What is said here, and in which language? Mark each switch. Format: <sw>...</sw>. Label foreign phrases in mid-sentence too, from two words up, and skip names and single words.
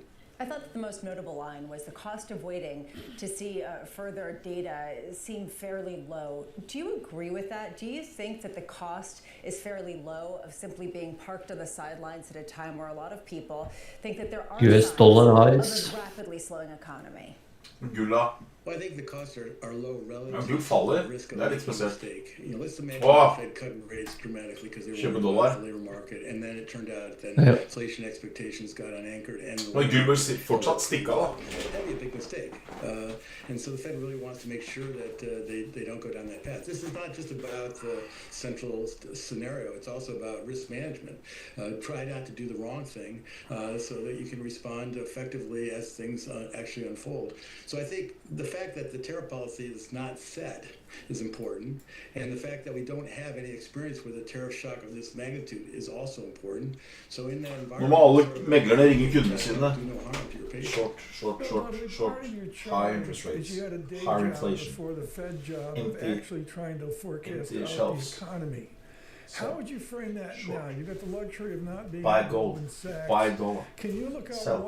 <en>I thought that the most notable line was the cost of waiting to see further data seemed fairly low. Do you agree with that? Do you think that the cost is fairly low of simply being parked on the sidelines at a time where a lot of people think that there are US dollar rise. of a rapidly slowing economy?</en> <no>Gulla.</no> <en>Well, I think the costs are low relative</en> <no>Ja,</no> <en>to</en> <no>gull faller.</no> <en>the risk of</en> <no>Det er litt</no> <en>making a</en> <no>spesielt.</no> <en>mistake. You know, let's imagine Åh! the Fed cut rates dramatically because they were</en> <no>Kjøpe</no> <en>worried</en> <no>dollar.</no> <en>about the labor market, and then it turned out that</en> <no>Ja.</no> <en>inflation expectations got unanchored and the</en> <no>Men gull bør fortsatt stikke av, da.</no> <en>that'd be a big mistake. And so the Fed really wants to make sure that they don't go down that path. This is not just about the central scenario. It's also about risk management. Try not to do the wrong thing so that you can respond effectively as things actually unfold. So I think the fact that the tariff policy is not set is important, and the fact that we don't have any experience with a tariff shock of this magnitude is also important. So in that</en> <no>Nå</no> <en>environment,</en> <no>må alle meglerne ringe kundene sine.</no> <en>do no harm to your patient. Short. High interest rates. You had a day Higher job inflation. before the Fed job of Empty- actually trying to forecast empty out shelves. the economy. How would you frame that now? You've got the luxury of not being Buy at gold. Goldman Sachs. Buy dollar. Can you look out Sell.</en>